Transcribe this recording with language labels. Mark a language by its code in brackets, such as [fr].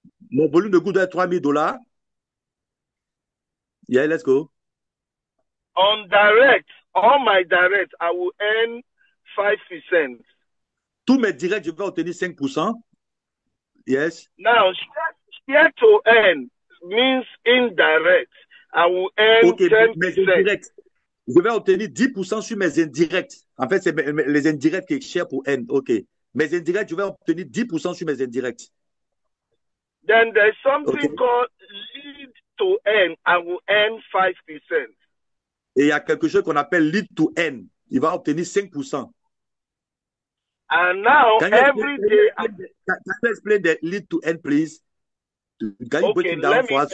[fr] Mon volume de groupe doit être $3,000. [en] Yeah, let's go. On direct, all my direct, I will earn 5%. [fr] Tous mes directs, je vais obtenir 5%. [en] Yes. Now, share to earn means indirect. I will earn 10%. [fr] Je vais obtenir 10% sur mes indirects. En fait, c'est les indirects qui share pour earn. OK. Mes indirects, je vais obtenir 10% sur mes indirects. [en] Then there's something called lead to earn. I will earn 5%. [fr] Et il y a quelque chose qu'on appelle lead to earn. Il va obtenir 5%. [en] And now, every day... Can you explain the lead to earn, please? Can you break it down for us?